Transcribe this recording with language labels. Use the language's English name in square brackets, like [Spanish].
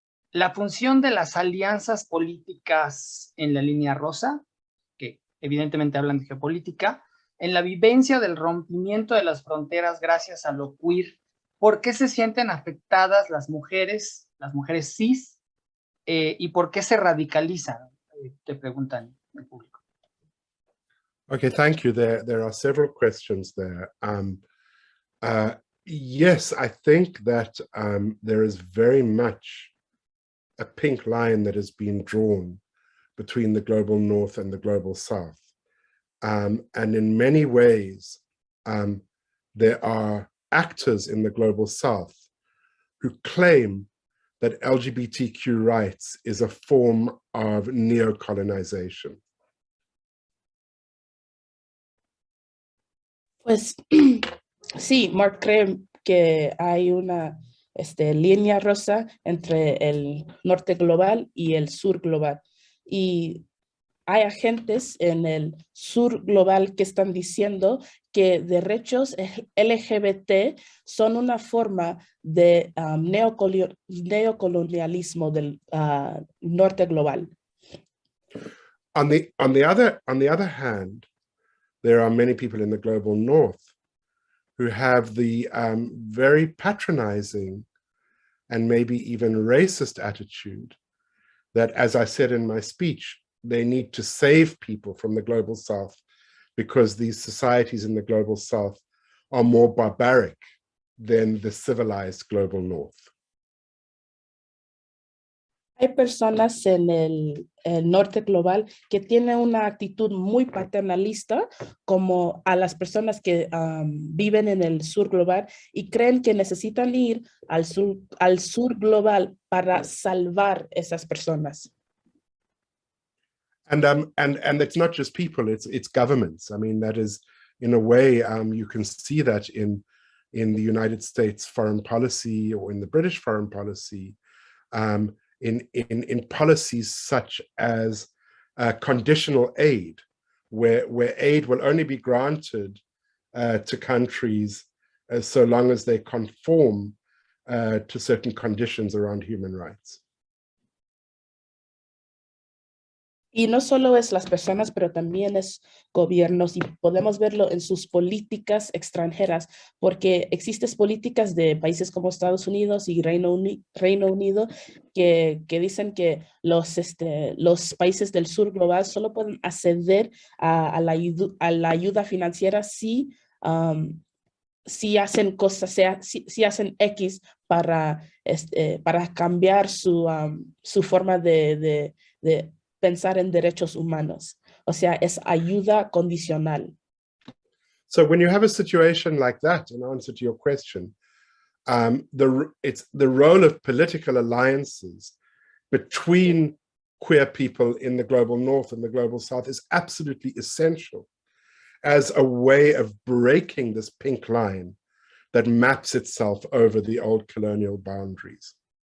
[Spanish] ¿La función de las alianzas políticas en la línea rosa, que evidentemente hablan de geopolítica, en la vivencia del rompimiento de las fronteras gracias a lo queer, ¿por qué se sienten afectadas las mujeres cis, y por qué se radicalizan? Te preguntan el público. [English] Okay, thank you. There are several questions there. Yes, I think that there is very much a pink line that has been drawn between the global north and the global south. And in many ways, there are actors in the global south who claim that LGBTQ rights is a form of neocolonization. [Spanish] Pues sí, Mark cree que hay una línea rosa entre el norte global y el sur global. Y hay agentes en el sur global que están diciendo que derechos LGBT son una forma de neocolonialismo del norte global. [English] On the other hand, there are many people in the global north who have the very patronizing and maybe even racist attitude that, as I said in my speech, they need to save people from the global south because these societies in the global south are more barbaric than the civilized global north. [Spanish] Hay personas en el norte global que tienen una actitud muy paternalista como a las personas que viven en el sur global y creen que necesitan ir al sur global para salvar esas personas. [English] And it's not just people, it's governments. I mean, that is, in a way, you can see that in the United States foreign policy or in the British foreign policy, in policies such as conditional aid, where aid will only be granted to countries so long as they conform to certain conditions around human rights. [Spanish] Y no solo es las personas, pero también es gobiernos y podemos verlo en sus políticas extranjeras, porque existen políticas de países como Estados Unidos y Reino Unido que dicen que los países del sur global solo pueden acceder a la ayuda financiera si hacen cosas, si hacen X para cambiar su forma de pensar en derechos humanos. O sea, es ayuda condicional. [English] So when you have a situation like that, in answer to your question, it's the role of political alliances between queer people in the global north and the global south is absolutely essential as a way of breaking this pink line that maps itself over the old colonial boundaries.